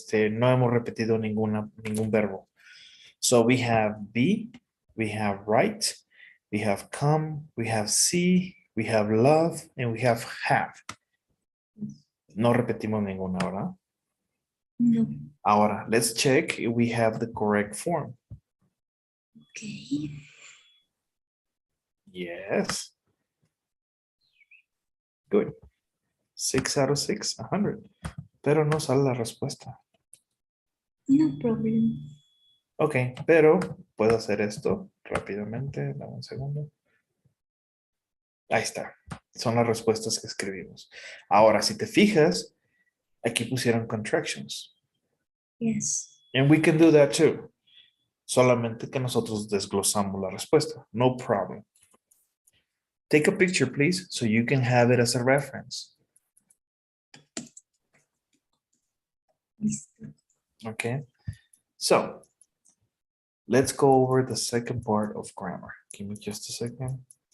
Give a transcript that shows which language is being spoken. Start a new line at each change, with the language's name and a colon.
Spanish: No hemos repetido ningún verbo.
English: So we have be, we have write, we have come, we have see, we have love, and we have.
Spanish: No repetimos ninguna, ¿verdad? No.
English: Ahora, let's check if we have the correct form. Okay. Yes. Good. 6 out of 6, 100.
Spanish: Pero no sale la respuesta.
English: No problem.
Spanish: Ok, pero puedo hacer esto rápidamente. Dame un segundo. Ahí está. Son las respuestas que escribimos. Ahora, si te fijas, aquí pusieron contractions.
English: Yes. And we can do that too.
Spanish: Solamente que nosotros desglosamos la respuesta.
English: No problem. Take a picture, please, so you can have it as a reference.
Spanish: Listo.
English: Okay. So, let's go over the second part of grammar. Give me just a second.